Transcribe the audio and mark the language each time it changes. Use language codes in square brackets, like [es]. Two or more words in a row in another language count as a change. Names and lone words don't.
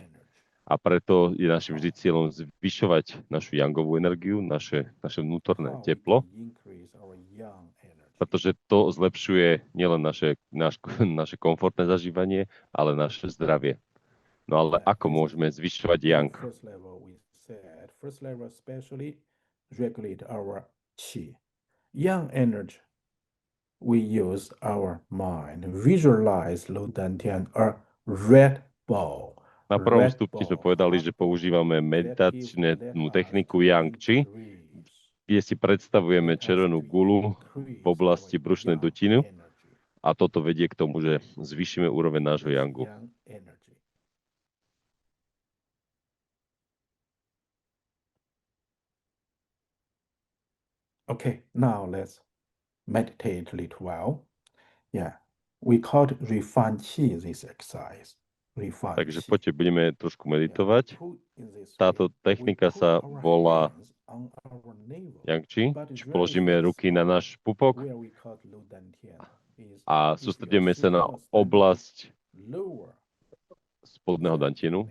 [sk] A preto je našim vždy cieľom zvyšovať našu yangovú energiu, naše vnútorné teplo, pretože to zlepšuje nielen naše komfortné zažívanie, ale naše zdravie. No ale ako môžeme zvyšovať yang? [en] Yang energy. We use our mind. Visualize Lu Dantian, a red ball. [sk] Na prvom stupni sme povedali, že používame meditačnú techniku Yang Chi, kde si predstavujeme červenú gulu v oblasti brušnej dutiny a toto vedie k tomu, že zvýšime úroveň nášho Yangu. [en] Okay, now let's meditate a little while. Yeah, we call it Rifan Qi, this exercise. [sk] Takže poďte, budeme trošku meditovať. Táto technika sa volá Yang Chi. Položíme ruky na náš pupok a sústredíme sa na oblasť spodného dantienu.